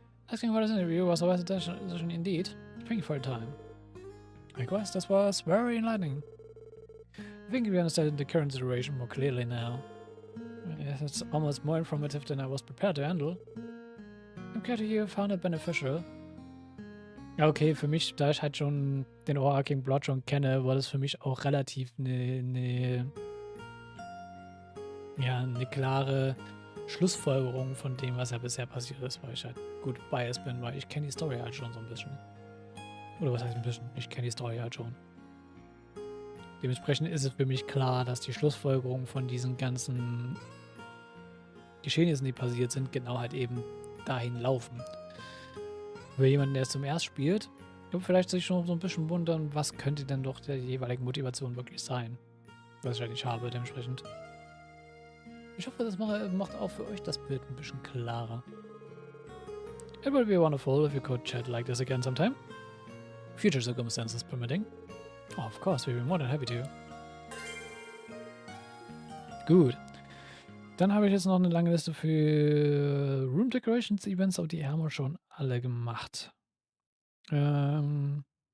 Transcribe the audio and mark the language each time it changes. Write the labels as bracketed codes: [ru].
[en] Asking for this interview was a wise decision indeed. Thank you for your time. Likewise, this was very enlightening. I think we understand the current situation more clearly now. Yes, it's almost more informative than I was prepared to handle. I'm glad you found it beneficial. [de] Ja, okay, für mich, da ich halt schon den Overarching Plot schon kenne, war das für mich auch relativ eine klare Schlussfolgerung von dem, was ja bisher passiert ist, weil ich halt gut biased bin, weil ich kenne die Story halt schon so ein bisschen. Oder was heißt ein bisschen? Ich kenne die Story halt schon. Dementsprechend ist es für mich klar, dass die Schlussfolgerungen von diesen ganzen Geschehnissen, die passiert sind, genau halt eben dahin laufen. Für jemanden, der es zum ersten spielt, wird vielleicht sich schon so ein bisschen wundern, was könnte denn doch der jeweiligen Motivation wirklich sein. Was ich halt nicht habe, dementsprechend. Ich hoffe, das macht auch für euch das Bild ein bisschen klarer. [en] It would be wonderful if you could chat like this again sometime. Future circumstances permitting. Oh, of course, we'd be more than happy to. [de] Gut. Dann habe ich jetzt noch eine lange Liste für Room Decorations Events, aber die haben wir schon alle gemacht. Mhm.